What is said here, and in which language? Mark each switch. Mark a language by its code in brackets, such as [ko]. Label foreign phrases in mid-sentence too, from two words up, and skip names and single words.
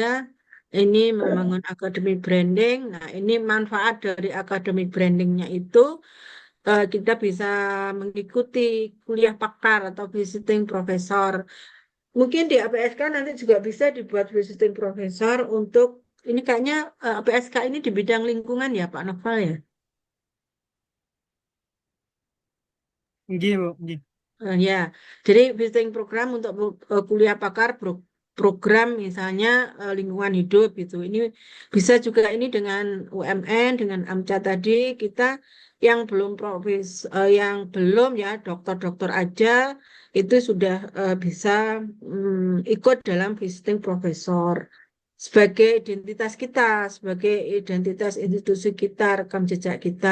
[id] Ini membangun [en] academic branding. [id] Nah ini manfaat dari [en] academic brandingnya [id] itu kita bisa mengikuti kuliah pakar atau [en] visiting profesor. [id] Mungkin di APSK nanti juga bisa dibuat [en] visiting profesor [id] untuk ini kayaknya APSK ini di bidang lingkungan ya Pak Noval ya. [jv] Nggih, Bu, nggih. [id] Ya, jadi [en] visiting program [id] untuk kuliah pakar program misalnya lingkungan hidup gitu. Ini bisa juga ini dengan UMN, dengan AMCA tadi kita yang belum ya dokter-dokter aja itu sudah bisa ikut dalam [en] visiting profesor [id] sebagai identitas kita, sebagai identitas institusi kita, rekam jejak kita.